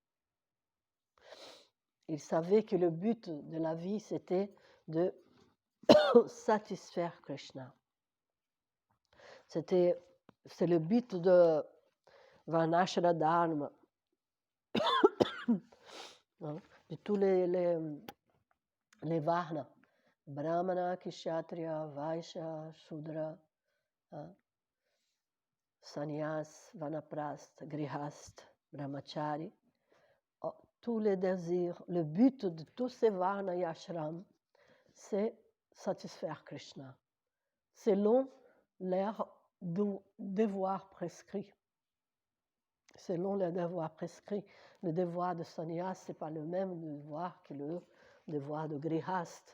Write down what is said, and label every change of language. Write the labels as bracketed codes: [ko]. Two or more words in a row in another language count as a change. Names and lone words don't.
[fr] Il savait que le but de la vie, c'était de satisfaire Krishna. C'est le but de [sa] Varnashra Dharma, [fr] de tous les varnas, Brahmana, Kshatriya, Vaishya, Shudra, Sannyas, Vanaprastha, Grihast. brahmachari, tous les désirs, le but de tous ces varna et ashrams, c'est satisfaire Krishna, selon leur devoir prescrit. Selon les devoirs prescrits, le devoir de sannyas, ce n'est pas le même devoir que le devoir de grihast.